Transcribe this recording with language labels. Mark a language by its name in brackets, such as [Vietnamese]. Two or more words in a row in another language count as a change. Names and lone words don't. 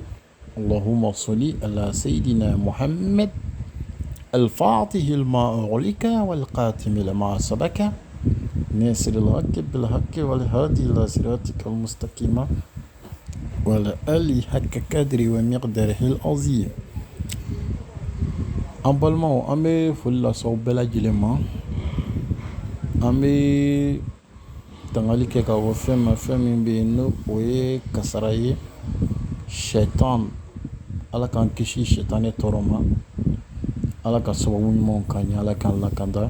[Arabic] اللهم صل على سيدنا محمد الفاتح لما أغلق والقاتم لما سبق ناصر الحق بالحق والهادي إلى صراطك المستقيم وعلى آله حق قدره ومقداره العظيم. [Bambara] En balimaw an bɛ foli lasaw bɛɛ lajɛlen ma an bɛ tangali kɛ ka bɔ fɛn ma fɛn min bɛ yen n'o o ye kasara ye sɛtan ala k'an kisi sɛtanɛ tɔɔrɔ ma ala ka sababu ɲumanw k'an ye ala k'an lakanda.